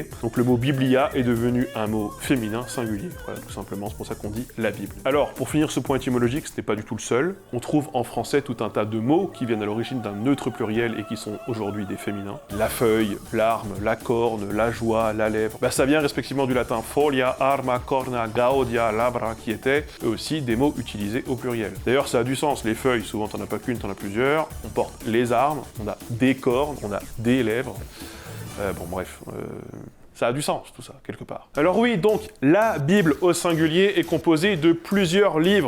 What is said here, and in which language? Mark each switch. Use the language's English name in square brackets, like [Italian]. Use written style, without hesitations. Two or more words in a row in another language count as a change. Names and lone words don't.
[French] Donc le mot biblia est devenu un mot féminin singulier. Voilà, tout simplement, c'est pour ça qu'on dit la Bible. Alors, pour finir ce point étymologique, ce n'est pas du tout le seul. On trouve en français tout un tas de mots qui viennent à l'origine d'un neutre pluriel et qui sont aujourd'hui des féminins. La feuille, l'arme, la corne, la joie, la lèvre. Ça vient respectivement du latin [Latin] folia, arma, corna, gaudia, labra, [French] qui étaient eux aussi des mots utilisés au pluriel. D'ailleurs, ça a du sens. Les feuilles, souvent t'en as pas qu'une, t'en as plusieurs. On porte les armes, on a des cornes, on a des lèvres. Ça a du sens, tout ça, quelque part. Alors oui, donc, la Bible au singulier est composée de plusieurs livres.